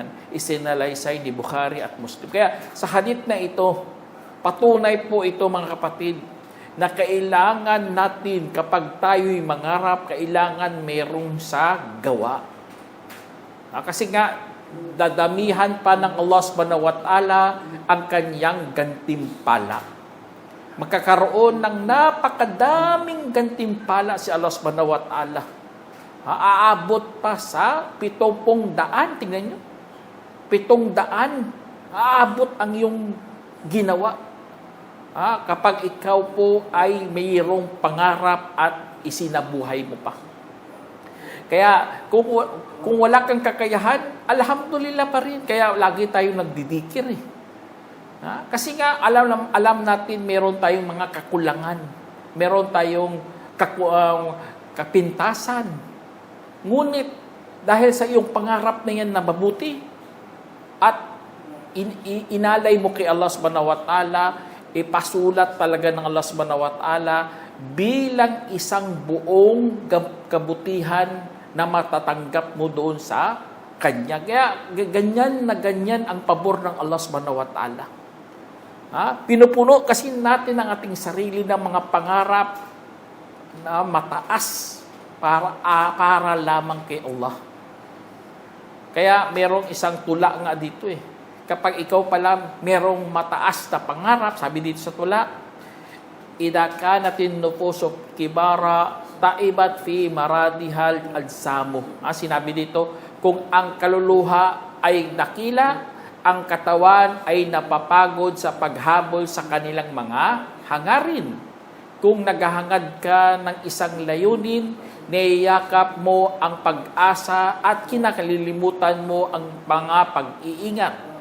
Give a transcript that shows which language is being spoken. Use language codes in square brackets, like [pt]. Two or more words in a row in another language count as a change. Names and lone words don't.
[tl] Isinalaysay ni Bukhari at Muslim. Kaya sa hadith na ito, patunay po ito mga kapatid, na kailangan natin kapag tayo'y mangarap, kailangan merong sa gawa. Kasi nga, dadamihan pa ng Allah [ar] سبحانه وتعالى [tl] ang kanyang gantimpala. Magkakaroon ng napakadaming gantimpala si Allah [ar] سبحانه وتعالى. [tl] Aabot pa sa 700. Tingnan nyo. 700. Aabot ang iyong ginawa. Kapag ikaw po ay mayroong pangarap at isinabuhay mo pa. Kaya kung wala kang kakayahan, alhamdulillah pa rin. Kaya lagi tayong nagdidikir eh. Kasi nga alam natin meron tayong mga kakulangan, meron tayong kapintasan. Ngunit dahil sa iyong pangarap na yan na mabuti at inalay mo kay Allah [ar] سبحانه وتعالى, [tl] ipasulat talaga ng Allah [ar] سبحانه وتعالى [tl] bilang 1 buong kabutihan na matatanggap mo doon sa Kanya. Kaya ganyan na ganyan ang pabor ng Allah [ar] سبحانه وتعالى. [tl] Pinupuno kasi natin ang ating sarili ng mga pangarap na mataas para lamang kay Allah. Kaya merong isang tula nga dito eh. Kapag ikaw pala merong mataas na pangarap, sabi dito sa tula, [ar] إذا كانت النفوس كبارا تعبت في مرادها الأجسام. [tl] Sinabi dito, kung ang kaluluha ay nakila, ang katawan ay napapagod sa paghabol sa kanilang mga hangarin. Kung naghahangad ka ng isang layunin, niyayakap mo ang pag-asa at kinakalilimutan mo ang mga pag-iingat.